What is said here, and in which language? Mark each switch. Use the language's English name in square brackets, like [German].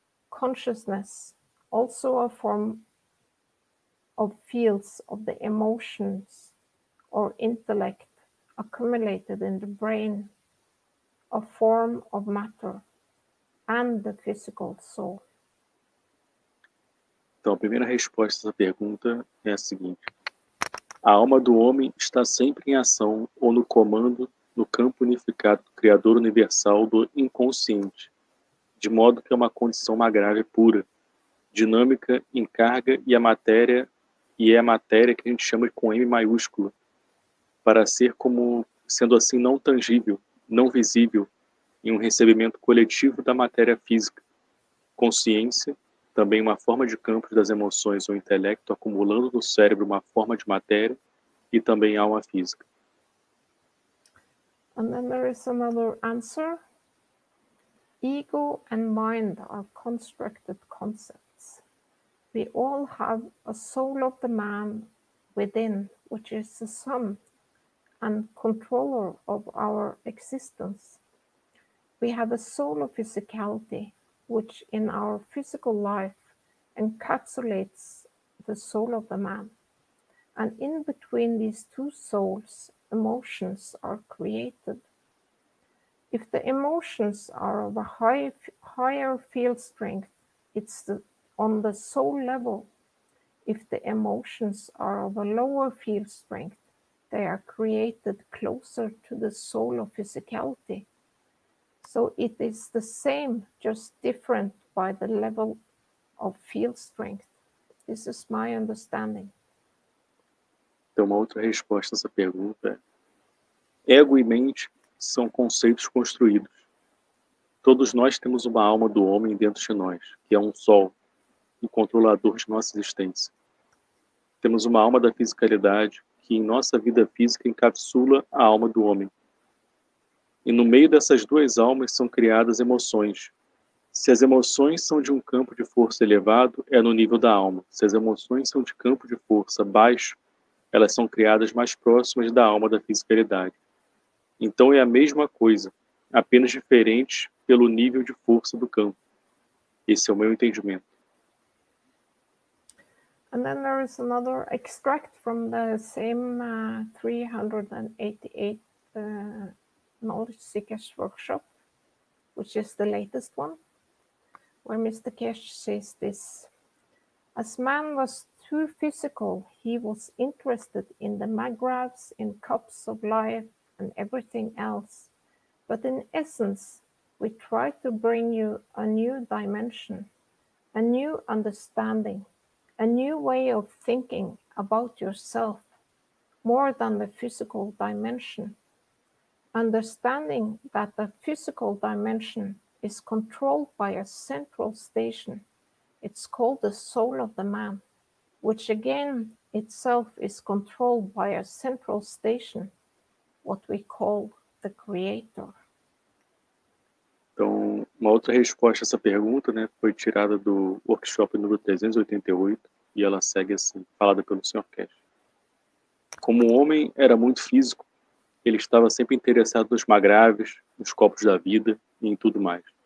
[English] Consciousness, also a form of fields of the emotions or intellect accumulated in the brain, a form of matter, and the physical soul. [Portuguese] Então, a primeira resposta a essa pergunta é a seguinte. A alma do homem está sempre em ação ou no comando no campo unificado do Criador universal do inconsciente, de modo que é uma condição magrável pura, dinâmica em carga e é a matéria que a gente chama com M maiúsculo, para ser como sendo assim não tangível, não visível, em um recebimento coletivo da matéria física. Consciência, também uma forma de campos das emoções ou intelecto acumulando no cérebro uma forma de matéria, e também alma física. [English] And then there is another answer. Ego and mind are constructed concepts. We all have a soul of the man within, which is the sum and controller of our existence. We have a soul of physicality, which in our physical life encapsulates the soul of the man. And in between these two souls, emotions are created. If the emotions are of a higher field strength, it's on the soul level. If the emotions are of a lower field strength, they are created closer to the soul of physicality. So it is the same, just different by the level of field strength. This is my understanding. [Portuguese] Então, uma outra resposta a essa pergunta é: ego e mente são conceitos construídos. Todos nós temos uma alma do homem dentro de nós, que é um sol, um controlador de nossa existência. Temos uma alma da fisicalidade, que em nossa vida física encapsula a alma do homem. E no meio dessas duas almas são criadas emoções. Se as emoções são de um campo de força elevado, é no nível da alma. Se as emoções são de campo de força baixo, elas são criadas mais próximas da alma da fisicalidade. Então é a mesma coisa, apenas diferente pelo nível de força do campo. Esse é o meu entendimento. [English] And then there is another extract from the same 388 Knowledge Seekers Workshop, which is the latest one, where Mr. Keshe says this: as man was too physical, he was interested in the magraphs, in cups of life, and everything else. But in essence, we try to bring you a new dimension, a new understanding, a new way of thinking about yourself, more than the physical dimension. Understanding that the physical dimension is controlled by a central station. It's called the soul of the man, which again itself is controlled by a central station, what we call the creator. [Portuguese] Então, uma outra resposta a essa pergunta, né, foi tirada do workshop número 388, e ela segue assim, falada pelo Sr. Keshe. Como o homem era muito físico, ele estava sempre interessado nos magraves, nos copos da vida e em tudo mais.